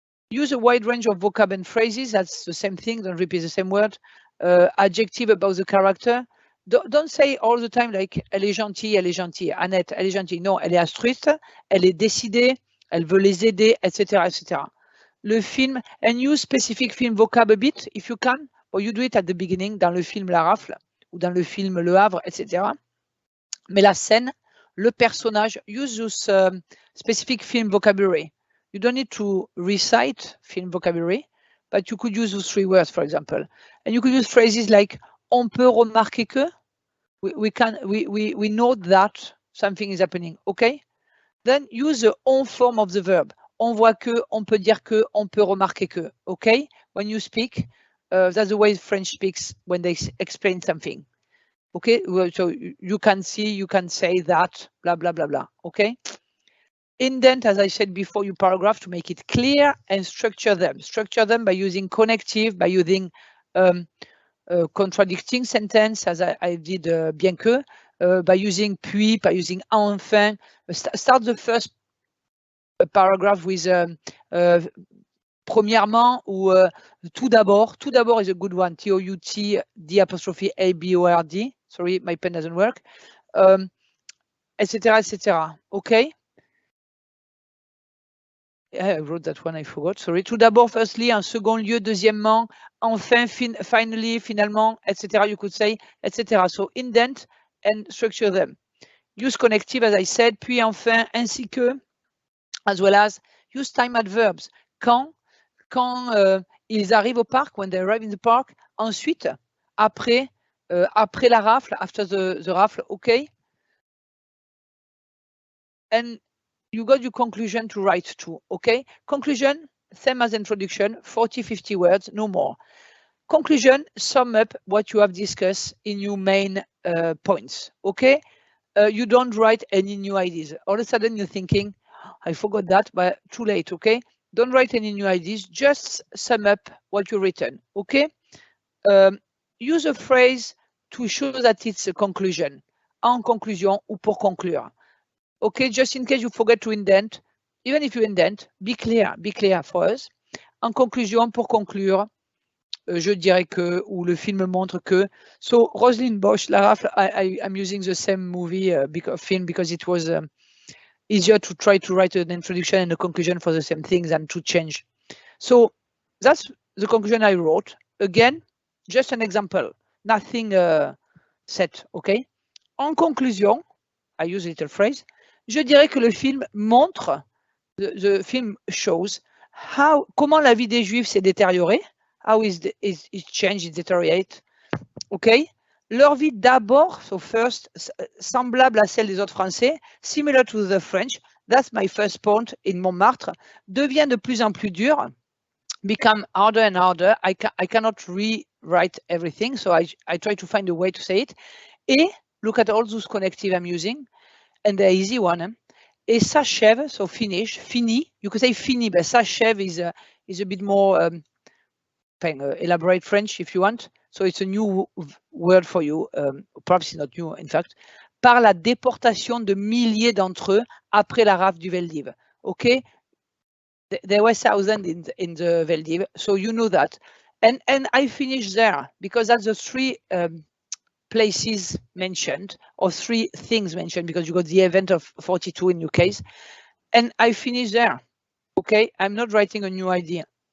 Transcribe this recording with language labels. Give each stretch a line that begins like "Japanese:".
English: Use a wide range of vocab and phrases. That's the same thing. Don't repeat the same word. Adjective about the character. Don't say all the time like
French: elle est gentille, Annette, elle est gentille. Non, elle est altruiste, elle est décidée, elle veut les aider, etc., etc. Le film,
English: and use specific film vocab a bit if you can, or you do it at the beginning
French: dans le film La Rafle ou dans le film Le Havre,
English: etc.
French: Mais la scène, le personnage,
English: use those specific film vocabulary. You don't need to recite film vocabulary, but you could use those 3 words, for example. And you could use phrases like
French: on peut remarquer que.
English: We know that something is happening, okay? Then use the on form of the verb.
French: On voit que, on peut dire que, on peut remarquer que, okay?
English: When you speak, that's the way French speaks when they explain something. Okay, so you can see, you can say that, blah, blah, blah, blah, okay? Indent, as I said before, your paragraph to make it clear and structure them. Structure them by using connective, by using contradicting sentence, as I did
French: bien que,
English: by using puis, by using enfin. Start the first paragraph with premièrement ou tout d'abord.
French: Tout d'abord
English: is a good one. T-O-U-T, D''A-B-O-R-D. Sorry, my pen doesn't work. Etc., etc. Okay? I wrote that one, I forgot, sorry.
French: Tout d'abord, firstly, en second lieu, deuxièmement, enfin, finally, finalement, etc.
English: You could say, etc. So indent and structure them. Use connective, as I said,
French: puis enfin, ainsi que,
English: as well as use time adverbs.
French: Quand ils arrivent au parc,
English: when they arrive in the park,
French: ensuite, après la rafle,
English: after the rafle, okay? And you got your conclusion to write to, okay? Conclusion, same as introduction, 40, 50 words, no more. Conclusion, sum up what you have discussed in your main points, okay? You don't write any new ideas. All of a sudden you're thinking, I forgot that, but too late, okay? Don't write any new ideas, just sum up what you've written, okay? Use a phrase to show that it's a conclusion.
French: En conclusion ou pour conclure.
English: Okay, just in case you forget to indent, even if you indent, be clear for us.
French: En conclusion, pour conclure, je dirais que, ou le film montre que.
English: So, Roselyne Bosch, La Rafle, I'm using the same movie film because it was easier to try to write an introduction and a conclusion for the same things than to change. So, that's the conclusion I wrote. Again, just an example, nothing set, okay?
French: En conclusion,
English: I use a little phrase.
French: Je dirais que le film montre,
English: the film shows,
French: comment la vie des Juifs s'est détériorée,
English: how is changed, it deteriorate, ok?
French: Leur vie d'abord,
English: so first,
French: semblable à celle des autres Français,
English: similar to the French, that's my first point in Montmartre,
French: devient de plus en plus dure,
English: become harder and harder. I cannot rewrite everything, so I try to find a way to say it. Et, look at all those connective I'm using, and the easy one.
French: Et s'achève,
English: so finish, fini. You could say fini, but s'achève is a bit more elaborate French if you want. So it's a new word for you. Perhaps it's not new, in fact.
French: Par la déportation de milliers d'entre eux après la rafle du Veldiv. Okay?
English: There were thousands in the Veldiv, so you know that. And I finished there because that's the three places mentioned, or three things mentioned, because you got the event of 42 in your case. And I finished there. Okay, I'm not writing a new idea.